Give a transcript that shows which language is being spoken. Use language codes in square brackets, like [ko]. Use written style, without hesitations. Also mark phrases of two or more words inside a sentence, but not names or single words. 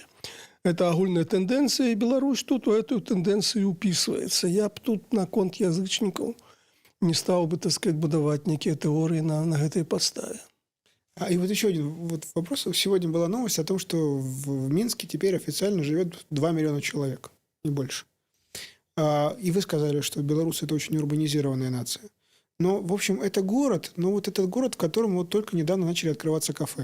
[be] Это агульная тэндэнцыя, і Беларусь тут у эту тэндэнцыю упісваецца. Я б тут наконт язычнікаў не стаў бы, [ru] так сказать, [be] будаваць нейкія тэорыі на гэтай падставе. [ru] И вот еще один вопрос. Сегодня была новость о том, что в Минске теперь официально живет 2 миллиона человек, не больше. И вы сказали, что белорусы – это очень урбанизированная нация. Но, в общем, это город, но вот этот город, в котором вот только недавно начали открываться кафе.